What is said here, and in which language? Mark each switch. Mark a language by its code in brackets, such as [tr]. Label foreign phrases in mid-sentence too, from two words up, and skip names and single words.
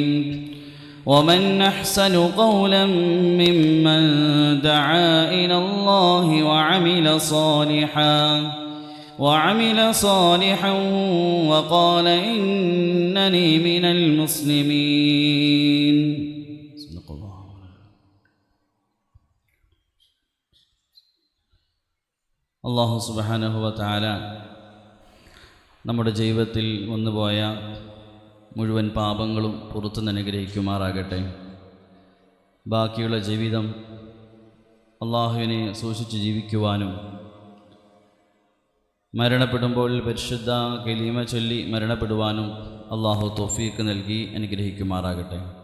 [ar] ومن أحسن قولا ممن دعا إلى الله وعمل صالحا وقال إنني من المسلمين. [ml] അല്ലാഹു [ar] سبحانه وتعالى [ml] നമ്മുടെ ജീവിതത്തിൽ വന്നുപോയ മുഴുവൻ പാപങ്ങളും പുറത്തു അനുഗ്രഹിക്കുമാറാകട്ടെ. ബാക്കിയുള്ള ജീവിതം അള്ളാഹുവിനെ സൂക്ഷിച്ച് ജീവിക്കുവാനും മരണപ്പെടുമ്പോൾ പരിശുദ്ധ കലിമ ചൊല്ലി മരണപ്പെടുവാനും അള്ളാഹു തൗഫീഖ് നൽകി അനുഗ്രഹിക്കുമാറാകട്ടെ.